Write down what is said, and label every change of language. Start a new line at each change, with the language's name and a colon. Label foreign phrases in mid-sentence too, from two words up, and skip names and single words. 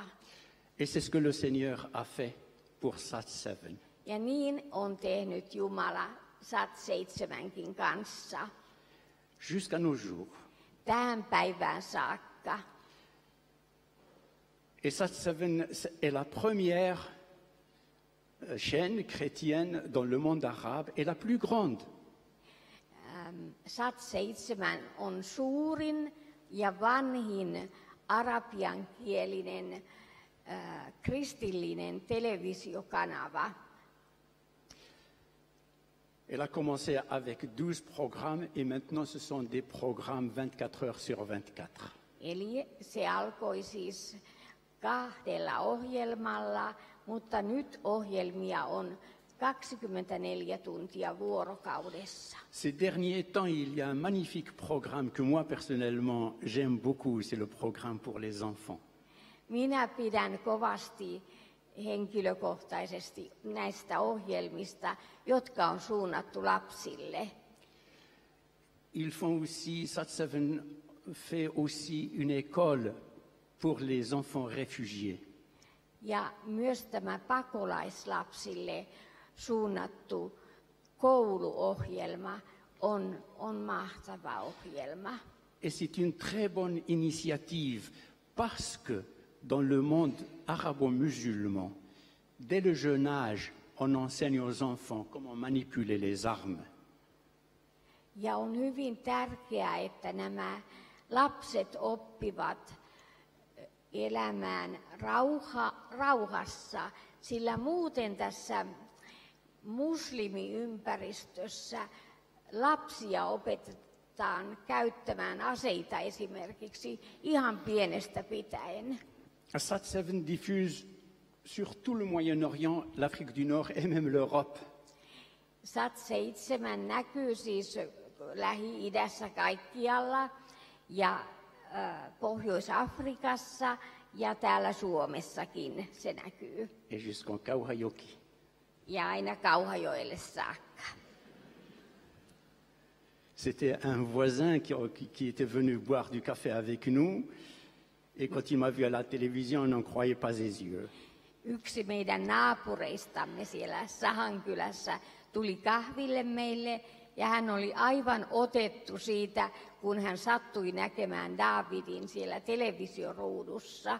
French: Et c'est ce que le Seigneur a fait pour SAT7.
Finnish: Ja niin on tehnyt Jumala SAT7:nkin kanssa.
French: Jusqu'à nos jours.
Finnish: Tähän päivään saakka.
French: Et SAT7 est la première chaîne chrétienne dans le monde arabe et la plus grande.
Finnish: SAT7 on suurin ja vanhin arabiankielinen kristillinen televisiokanava.
French: Elle a commencé avec 12 programmes et maintenant ce sont des programmes 24 heures sur 24.
Finnish: Eli se alkoi siis 2 ohjelmalla, mutta nyt ohjelmia on 24 tuntia vuorokaudessa.
French: Ces derniers temps, il y a un magnifique programme que moi personnellement j'aime beaucoup, c'est le programme pour les enfants.
Finnish: Minä pidän kovasti henkilökohtaisesti näistä ohjelmista, jotka on suunnattu lapsille.
French: Ils font aussi, SAT7 fait aussi une école pour les enfants réfugiés.
Finnish: Ja myös tämä pakolaislapsille suunnattu kouluohjelma on mahtava ohjelma.
French: Et c'est une très bonne initiative parce que dans le monde arabo-musulman, dès le jeune âge, on enseigne aux enfants comment manipuler les armes.
Finnish: Ja on hyvin tärkeää, että nämä lapset oppivat elämään rauhassa, sillä muuten tässä muslimiympäristössä lapsia opetetaan käyttämään aseita esimerkiksi ihan pienestä pitäen.
French: SAT7 diffuse sur tout le Moyen-Orient, l'Afrique du Nord et même l'Europe.
Finnish: SAT7 näkyy siis Lähi-idässä kaikkialla ja Pohjois-Afrikassa ja täällä Suomessakin se näkyy.
French: Et jusqu'en Kauhajoki.
Finnish: Ja aina Kauhajoelle saakka.
French: C'était un voisin qui était venu boire du café avec nous. Et quand il m'a vu à la télévision, on n'en croyait pas ses yeux.
Finnish: Yksi meidän naapureistamme siellä Sahankylässä tuli kahville meille ja hän oli aivan otettu siitä, kun hän sattui näkemään Davidin siellä televisioruudussa.